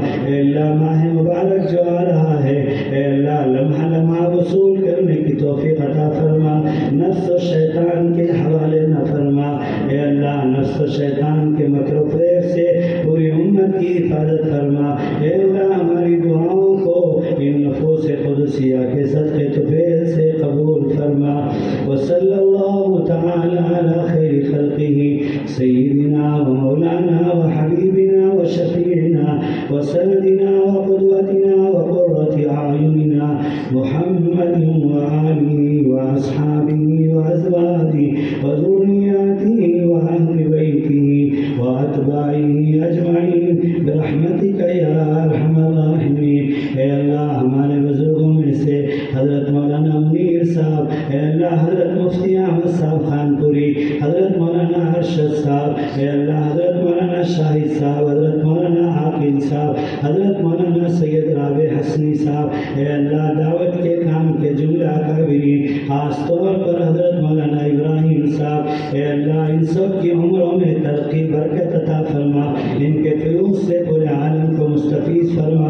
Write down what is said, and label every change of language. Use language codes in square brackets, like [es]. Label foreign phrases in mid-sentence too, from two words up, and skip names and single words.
[ur] اے اللہ ماہ مبارک جو آ رہا ہے اے اللہ لمحہ لمحہ وصول کرنے کی توفیق عطا فرما، نفس و شیطان کے حوالے نہ شیطان کے مکر و فریب سے پوری امت کی حفاظت فرما۔ اے اللہ ہماری دعاؤں کو ان نفوس قدسیہ کے صدقے طفیل سے قبول فرما۔ [ar] وصلی اللہ تعالی علی خیر خلقہ سیدنا و مولانا و حبیبنا و شفیعنا و سندنا و قدوتنا و قرۃ اعیننا محمد و آلہ و اصحابہ و ازواجہ و ذریاتہ و اہل بیتہ و اتباعہ اجمعین برحمتک یا ارحم الراحمین۔ [ur] اے اللہ ہمارے بزرگوں میں سے حضرت مولانا منیر صاحب، اے اللہ حضرت مفتی احمد صاحب خان پوری، حضرت مولانا ارشد صاحب، اے اللہ حضرت مولانا شاہد صاحب، حضرت مولانا عاقل صاحب، حضرت مولانا سید رابع حسنی صاحب، اے اللہ دعوت کے کام کے جملہ اکابرین، خاص طور پر حضرت مولانا ابراہیم صاحب، اے اللہ ان سب کی عمروں میں ترقی برکت عطا فرما، ان کے فیوز سے پورے عالم کو مستفیض فرما۔